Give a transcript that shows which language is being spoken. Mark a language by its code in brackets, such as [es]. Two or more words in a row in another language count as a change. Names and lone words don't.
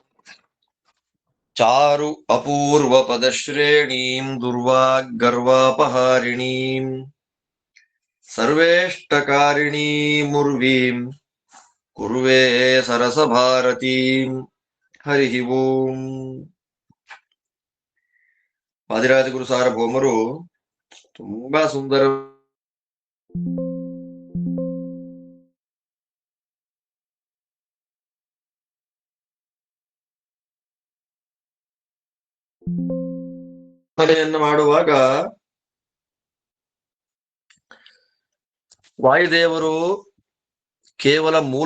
[sa] चारु अपूर्वपदश्रेणीं दुर्वाग्गर्वापहारिणीं सर्वेष्टकारिणीमुर्वीं कुर्वे सरसभारतीं। हरि ओಂ। [kn] ವಾದಿರಾಜಗುರು ಸಾರ್ವಭೌಮರು ತುಂಬಾ ಸುಂದರ ಮಾಡುವಾಗ ವಾಯುದೇವರು ಕೇವಲ ಮೂಲ